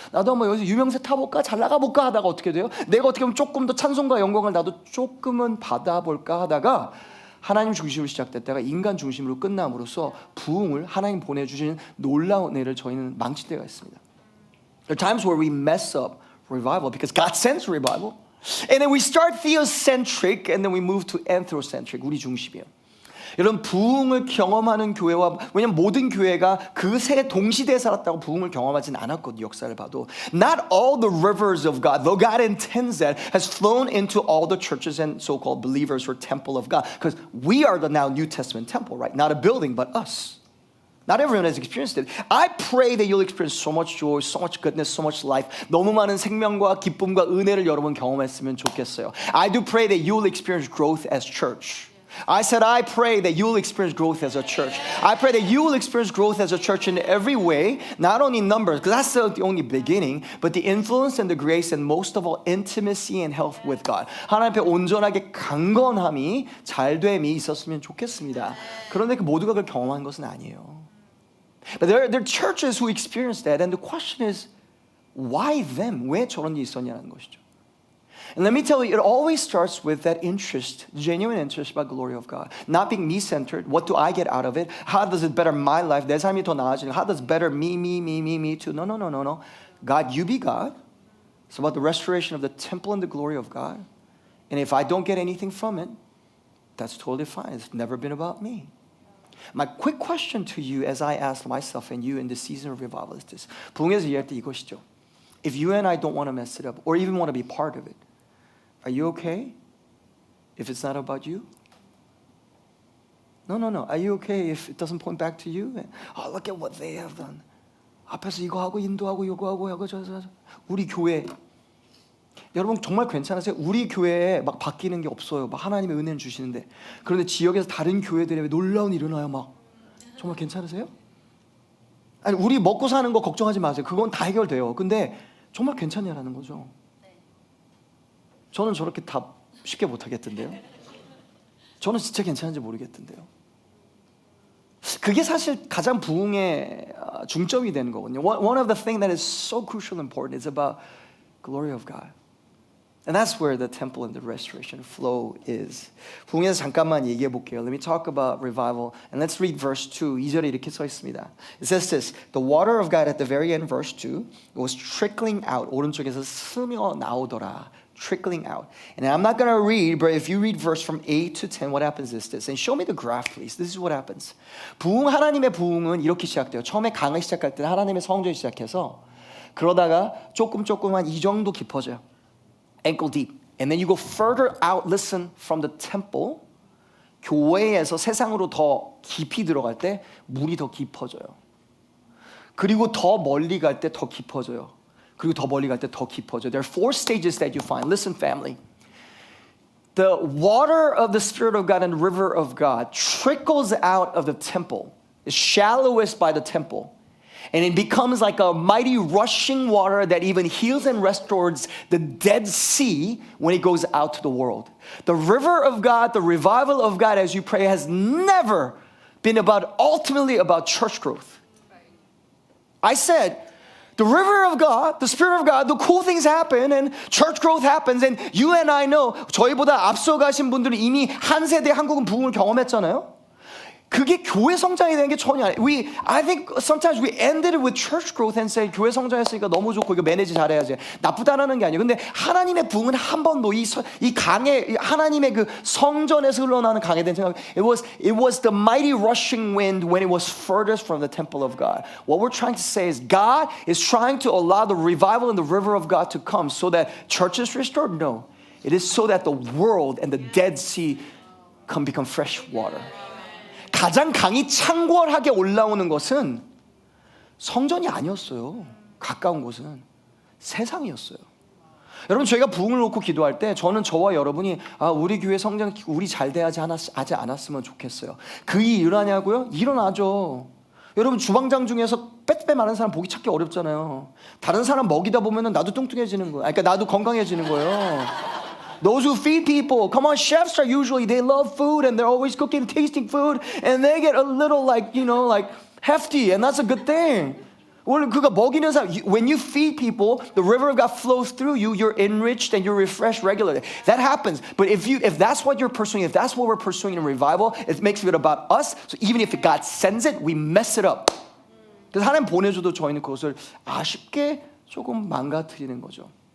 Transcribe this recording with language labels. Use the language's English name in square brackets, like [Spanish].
[Korean] 나도 한번 여기서 유명세 타볼까? 잘 나가볼까? 하다가 어떻게 돼요? 내가 어떻게 보면 조금 더 찬송과 영광을 나도 조금은 받아볼까 하다가 하나님 중심으로 시작됐다가 인간 중심으로 끝남으로써 부흥을 하나님 보내주신 놀라운 은혜를 저희는 망칠 때가 있습니다. [English] There are times where we mess up revival because God sends revival. And then we start theocentric and then we move to anthrocentric. [Korean] 우리 중심이에요. 여러분 부흥을 경험하는 교회와 왜냐면 모든 교회가 그 세 동시대에 살았다고 부흥을 경험하진 않았거든요. 역사를 봐도 [English] Not all the rivers of God, though God intends that, has flown into all the churches and so-called believers or temple of God. Because we are the now New Testament temple, right? Not a building, but us. Not everyone has experienced it. I pray that you'll experience so much joy, so much goodness, so much life. [Korean] 너무 많은 생명과 기쁨과 은혜를 여러분 경험했으면 좋겠어요. [English] I do pray that you'll experience growth as church. I said, I pray that you'll experience growth as a church. I pray that you will experience growth as a church in every way, not only in numbers, because that's the only beginning, but the influence and the grace and most of all, intimacy and health with God. [Korean] 하나님 앞에 온전하게 강건함이, 잘됨이 있었으면 좋겠습니다. 그런데 그 모두가 그걸 경험한 것은 아니에요. [English] But there are churches who experience that, and the question is, why them? [Korean] 왜 저런 일이 있었냐는 것이죠. [English] And let me tell you, it always starts with that interest, genuine interest about the glory of God. Not being me-centered. What do I get out of it? How does it better my life? [Korean] 내 삶이 더 나아지는. [English] How does it better me too? No. God, you be God. It's about the restoration of the temple and the glory of God. And if I don't get anything from it, that's totally fine. It's never been about me. My quick question to you as I ask myself and you in this season of revival is this. [Korean] 부흥에서 이해할 때 이것이죠. [English] If you and I don't want to mess it up or even want to be part of it, are you okay if it's not about you? No. Are you okay if it doesn't point back to you? Oh, look at what they have done. [Korean] 앞에서 이거 하고 인도하고 요거 하고 저. 우리 교회 여러분 정말 괜찮으세요? 우리 교회에 막 바뀌는 게 없어요. 막 하나님의 은혜를 주시는데 그런데 지역에서 다른 교회들에 놀라운 일이 일어나요. 막 정말 괜찮으세요? 아니 우리 먹고 사는 거 걱정하지 마세요. 그건 다 해결돼요. 근데 정말 괜찮냐라는 거죠. 저는 저렇게 답 쉽게 못하겠던데요. 저는 진짜 괜찮은지 모르겠던데요. 그게 사실 가장 부흥의 중점이 되는 거거든요. [English] One of the things that is so crucial and important is about glory of God. And that's where the temple and the restoration flow is. [Korean] 부흥에서 잠깐만 얘기해 볼게요. [English] Let me talk about revival. And let's read verse 2. [Korean] 2절에 이렇게 써 있습니다. [English] It says this. The water of God at the very end, verse 2, it was trickling out. [Korean] 오른쪽에서 스며 나오더라. [English] Trickling out. And I'm not going to read, but if you read verse from 8 to 10, what happens is this. And show me the graph, please. This is what happens. [Korean] 부흥, 하나님의 부흥은 이렇게 시작돼요. 처음에 강을 시작할 때는 하나님의 성전이 시작해서 그러다가 조금 한 이 정도 깊어져요. [English] Ankle deep. And then you go further out, listen, from the temple. [Korean] 교회에서 세상으로 더 깊이 들어갈 때 물이 더 깊어져요. 그리고 더 멀리 갈 때 더 깊어져요. 그리고 더 멀리 갈 때 더 깊어져요. [English] There are 4 stages that you find. Listen, family. The water of the Spirit of God and the river of God trickles out of the temple. It's shallowest by the temple. And it becomes like a mighty rushing water that even heals and restores the Dead Sea when it goes out to the world. The river of God, the revival of God as you pray has never been ultimately about church growth. I said, the river of God, the Spirit of God, the cool things happen and church growth happens and you and I know [Korean] 저희보다 앞서가신 분들은 이미 한 세대 한국은 부흥을 경험했잖아요. 그게 교회 성장이 되는 게 전혀 아니에요. [English] I think sometimes we ended it with church growth and say [Korean] 교회 성장했으니까 너무 좋고 이거 매니지 잘해야지. 나쁘다라는 게 아니에요. 근데 하나님의 부흥은 한 번도 이 강에 하나님의 그 성전에서 흘러나는 강에 대한 생각. [English] It was the mighty rushing wind when it was furthest from the temple of God. What we're trying to say is God is trying to allow the revival in the river of God to come so that church is restored. No, it is so that the world and the Dead Sea can become fresh water. [Korean] 가장 강이 창궐하게 올라오는 것은 성전이 아니었어요. 가까운 곳은 세상이었어요. 여러분 저희가 부흥을 놓고 기도할 때 저는 저와 여러분이 우리 교회 성장 우리 잘 돼야지 하지 않았으면 좋겠어요. 그 일이 일어나냐고요? 일어나죠. 여러분 주방장 중에서 빼빼 마른 사람 보기 찾기 어렵잖아요. 다른 사람 먹이다 보면은 나도 뚱뚱해지는 거예요. 그러니까 나도 건강해지는 거예요. [English] Those who feed people, come on, chefs are usually, they love food and they're always cooking, tasting food, and they get a little like hefty, and that's a good thing. [Korean] 원래 그가 먹이는 사람, [English] when you feed people, the river of God flows through you, you're enriched and you're refreshed regularly. That happens. But if that's what you're pursuing, if that's what we're pursuing in revival, it makes it about us. So even if God sends it, we mess it up. [Korean] 그래서 하나님 보내줘도 저희는 그것을 아쉽게 조금 망가뜨리는 거죠.